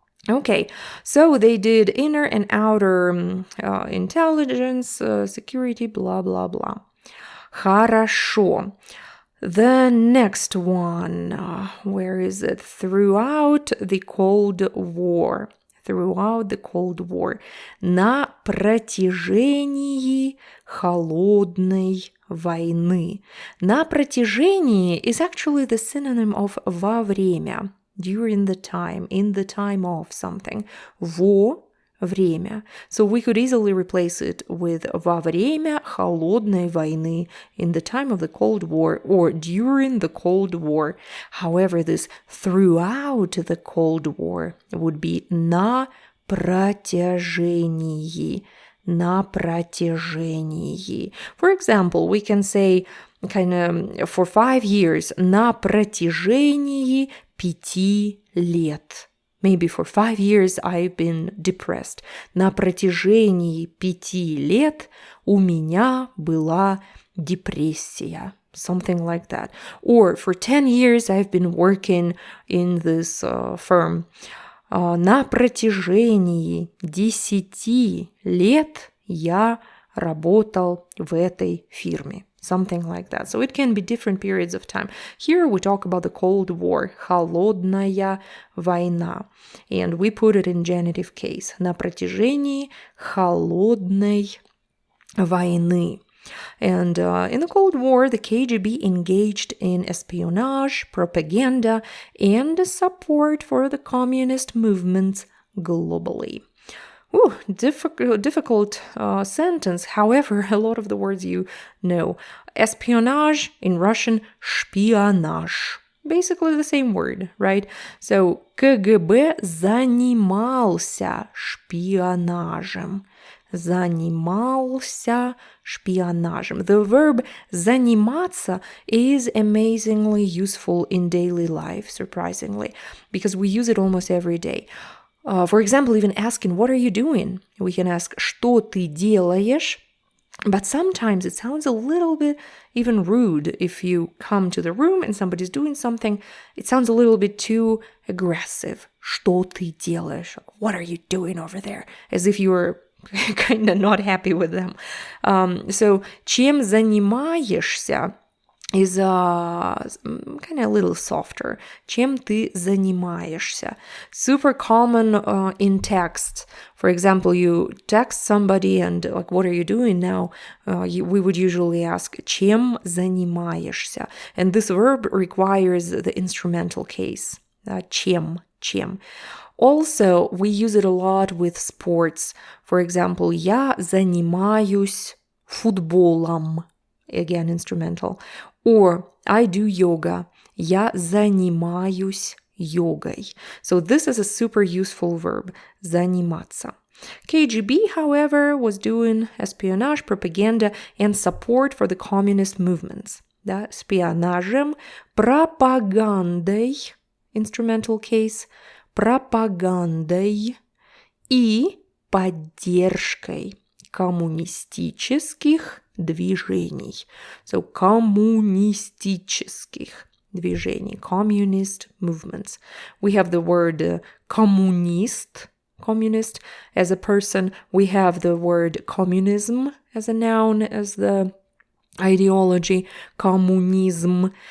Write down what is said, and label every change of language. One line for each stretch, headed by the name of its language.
English: Okay, so they did inner and outer intelligence, security, blah, blah, blah.
Russian: Хорошо.
English: The next one, where is it? Throughout the Cold War. Throughout the Cold War.
Russian: На протяжении холодной войны.
English: На протяжении is actually the synonym of во время. During the time, in the time of something.
Russian: Во время.
English: So we could easily replace it with
Russian: во время холодной войны,
English: in the time of the Cold War, or during the Cold War. However, this throughout the Cold War would be на протяжении.
Russian: На протяжении.
English: For example, we can say kind of for 5 years,
Russian: на протяжении 5 лет.
English: Maybe for 5 years I've been depressed.
Russian: На протяжении 5 лет у меня была депрессия.
English: Something like that. Or for 10 years I've been working in this firm.
Russian: На протяжении 10 лет я работал в этой фирме.
English: Something like that. So it can be different periods of time. Here we talk about the Cold War, холодная война. And we put it in genitive case.
Russian: На протяжении холодной войны.
English: And in the Cold War, the KGB engaged in espionage, propaganda, and support for the communist movements globally. Ooh, difficult sentence. However, a lot of the words you know. Espionage, in Russian, шпионаж. Basically the same word, right? So,
Russian: КГБ занимался шпионажем. Занимался шпионажем.
English: The verb заниматься is amazingly useful in daily life, surprisingly, because we use it almost every day. For example, even asking, what are you doing? We can ask,
Russian: что ты делаешь?
English: But sometimes it sounds a little bit even rude if you come to the room and somebody's doing something. It sounds a little bit too aggressive.
Russian: Что ты делаешь?
English: What are you doing over there? As if you were kind of not happy with them. So,
Russian: чем занимаешься
English: is kind of a little softer.
Russian: Чем ты занимаешься?
English: Super common in text. For example, you text somebody and like, what are you doing now? We would usually ask,
Russian: чем занимаешься?
English: And this verb requires the instrumental case. Чем. Also, we use it a lot with sports. For example,
Russian: я занимаюсь футболом.
English: Again, instrumental. Or I do yoga.
Russian: Я занимаюсь йогой.
English: So this is a super useful verb. Заниматься. KGB, however, was doing espionage, propaganda, and support for the communist movements.
Russian: Да? Шпионажем, пропагандой,
English: instrumental case,
Russian: пропагандой и поддержкой коммунистических движений.
English: So,
Russian: коммунистических движений,
English: communist movements. We have the word communist as a person. We have the word communism as a noun, as the ideology, communism.